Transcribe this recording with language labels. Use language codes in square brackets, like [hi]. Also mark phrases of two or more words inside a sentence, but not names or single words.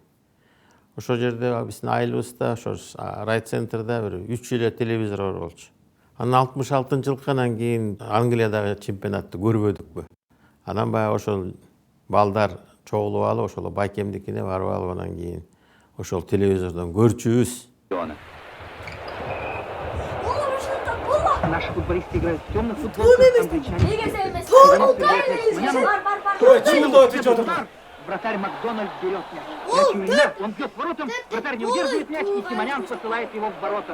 [ky] Ошол жерде биздин айылыбызда, ошо райцентрда бир 3 эле телевизор бар болчу. Анан 66-жылкынан кийин Англиядагы чемпионатты көрбөдүкпү. Анан баягы ошол балдар чогулуп алып, ошол байкемдикине барып алып, анан кийин ошол телевизордон көрчүбүз. [ru] Наши футболисты играют в темный футбол, вратарь Макдональд берет мяч. Мяч у меня, он бьет воротом, вратарь не удерживает мяч, и Симонян посылает его в ворота.